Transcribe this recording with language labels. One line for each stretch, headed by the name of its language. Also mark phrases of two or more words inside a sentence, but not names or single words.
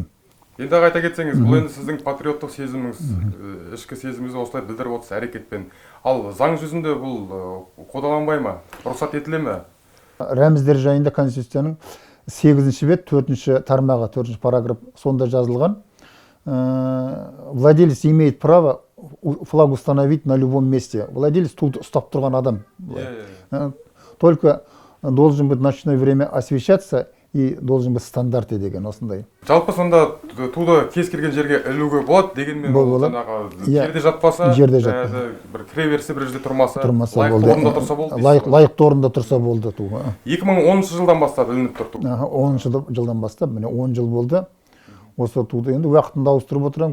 Kazakh: Енді айта кетсеңіз, бұл енді сіздің патриоттық сезіміңіз, ішкі сезіміңізді осылай білдіріп отырсыз әрекетпен. Ал заң жүзінде бұл қудаланбай ма? Рұқсат етіле ме? Рәміздер жайында Конституцияның 8-ші бет 4-ші тармағы, 4-ші параграф сонда жазылған.
Russian: Владелец имеет право флаг установить на любом месте.
Kazakh: Владелец туды ұстап тұрған адам.
Russian: Только должен быть ночное время освещаться и должен быть стандарты
Kazakh: деген осындай. Жалпы сонда туды кез келген жерге ілуге болады дегенмен жерде жатпаса, бір кіре берсе бір жерде тұрмаса, лайықты орында тұрса болды. Лайықты орында тұрса болды ту. 2010 жылдан бастап ілініп тұр ту. 10 жылдан бастап, міне 10 жыл болды. Осы туды енді уақытында ауыстырып отырам.